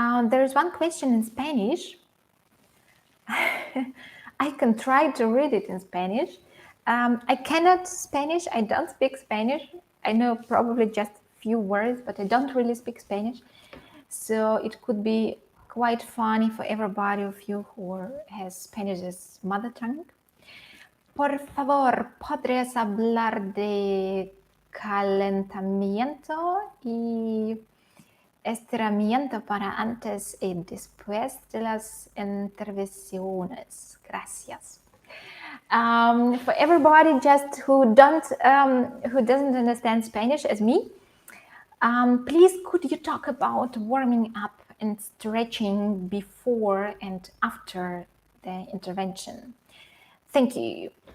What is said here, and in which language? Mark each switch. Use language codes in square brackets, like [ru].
[en] There is one question in Spanish. I can try to read it in Spanish. I cannot Spanish. I don't speak Spanish. I know probably just a few words, but I don't really speak Spanish. So it could be quite funny for everybody of you who has Spanish as mother tongue. [es] Por favor, ¿podrías hablar de calentamiento y estiramiento para antes y después de las intervenciones? Gracias. [en] For everybody just who doesn't understand Spanish as me, please could you talk about warming up and stretching before and after the intervention? Thank you.